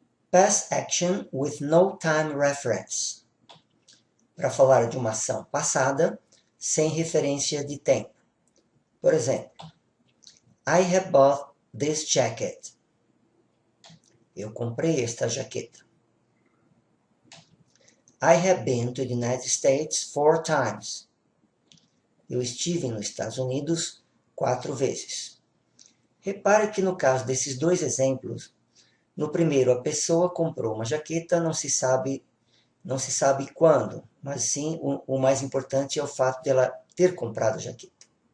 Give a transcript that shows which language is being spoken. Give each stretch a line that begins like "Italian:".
English: Past action with no time reference.
Portuguese: Para falar de uma ação passada, sem referência de tempo. Por exemplo,
English: I have bought this jacket.
Portuguese: Eu comprei esta jaqueta.
English: I have been to the United States 4 times.
Portuguese: Eu estive nos Estados Unidos 4 vezes. Repare que no caso desses dois exemplos, no primeiro a pessoa comprou uma jaqueta, não se sabe quando, mas sim o mais importante é o fato de ela ter comprado a jaqueta.